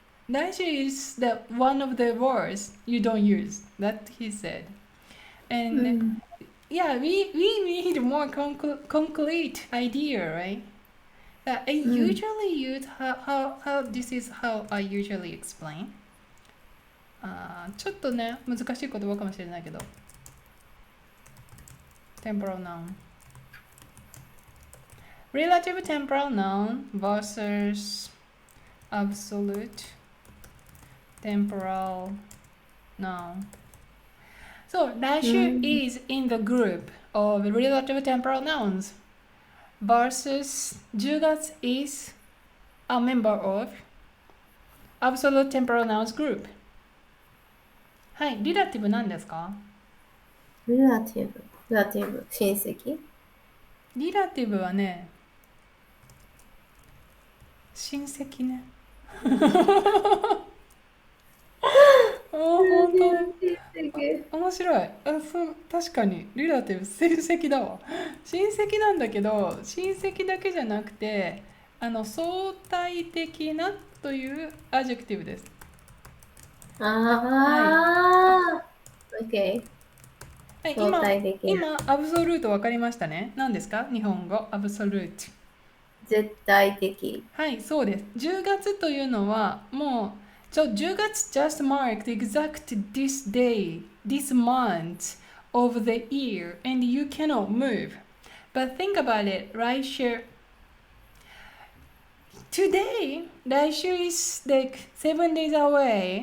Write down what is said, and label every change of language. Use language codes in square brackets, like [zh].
[en] 来週 is the one of the words you don't use. That he said. And yeah, we need more concrete idea, right? I usually use how this is how I usually explain. [ja] ちょっとね、難しい言葉かもしれないけど。 [en] temporal noun. Relative temporal noun versus absolute temporal noun. So 来週 is in the group of relative temporal nouns versus 10月 is a member of absolute temporal nouns group. [ja] はい、リラティブ何ですか？リラティブ。親戚。リラティブはね、親戚ね。本当親戚。面白い。確かにリラティブ親戚だわ。親戚なんだけど、親戚だけじゃなくて、相対的なというアジェクティブです。ああ、OK。はい、相対的な。今アブソルート分かりましたね。何ですか？日本語アブソルート。絶対的。はい、そうです。 10月というのはもう [en] 10月 just marked exact this day, this month of the year and you cannot move. But think about it, 来週 Today, 来週 is like 7 days away,